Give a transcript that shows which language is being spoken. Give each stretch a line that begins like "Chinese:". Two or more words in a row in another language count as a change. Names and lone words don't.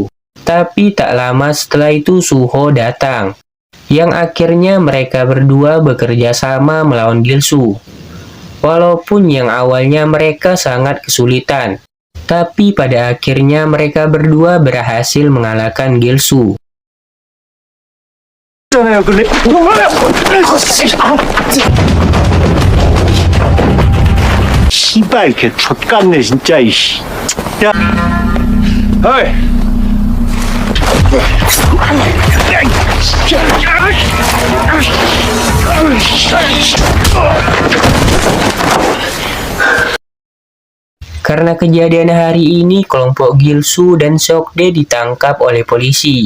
Indonesian: Tapi tak lama setelah itu Suho datang, yang akhirnya mereka berdua bekerja sama melawan Gilsu. Walaupun yang awalnya mereka sangat kesulitan, tapi pada akhirnya mereka berdua berhasil mengalahkan Gilsu.
Korean: 씨발 개 족같네 진짜 이씨. 야, 어이.
Indonesian: Karena kejadian hari ini, kelompok Gilsu dan Seokdae ditangkap oleh polisi.